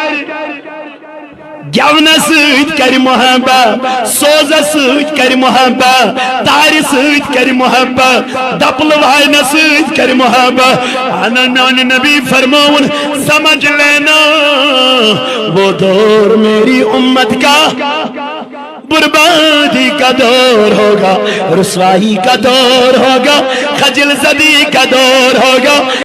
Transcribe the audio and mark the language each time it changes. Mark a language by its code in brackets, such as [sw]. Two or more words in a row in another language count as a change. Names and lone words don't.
[ks] گیونہ سۭتۍ کر محبت سوزہ سۭتۍ کر محبت تارِ سۭتۍ کر محبت دپل واینہ سۭتۍ کر محبت انا میانہ نبی فرماون [ur] سمجھ لینا وہ دور میری امت کا بربادی کا دور ہوگا رسوائی کا دور ہوگا خجل زدی کا دور ہوگا